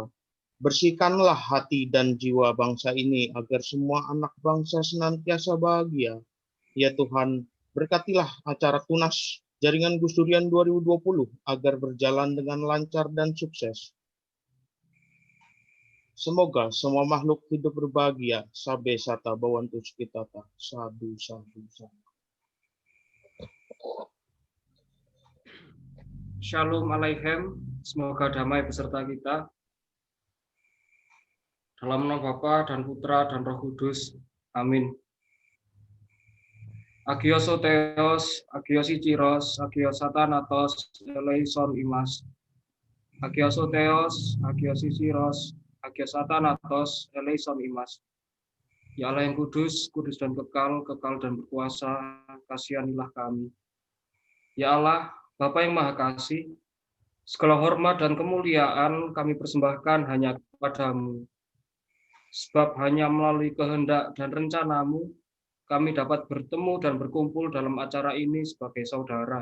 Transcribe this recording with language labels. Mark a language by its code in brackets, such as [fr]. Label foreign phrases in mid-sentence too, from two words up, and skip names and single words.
[id] Bersihkanlah hati dan jiwa bangsa ini agar semua anak bangsa senantiasa bahagia. Ya Tuhan, berkatilah acara tunas Jaringan Gus Durian 2020 agar berjalan dengan lancar dan sukses. Semoga semua makhluk hidup berbahagia. [pi] Sabe sata bawantu sukitata. Sadu, sadu, sadu. [he] שלום עליכם. [id] Semoga damai beserta kita. Dalam nama Bapa dan Putra dan Roh Kudus. Amin. [el] Άγιος Θεός, Άγιος Ισχυρός, Άγιος Αθάνατος, Ελέησον ημάς. Άγιος Θεός, Άγιος Ισχυρός, Άγιος Αθάνατος, Ελέησον ημάς. [id] Ya Allah yang kudus, kudus dan kekal, kekal dan berkuasa, kasihanilah kami. Ya Allah, Bapa yang Maha Kasih, segala hormat dan kemuliaan kami persembahkan hanya kepadamu. Sebab hanya melalui kehendak dan rencanamu, kami dapat bertemu dan berkumpul dalam acara ini sebagai saudara.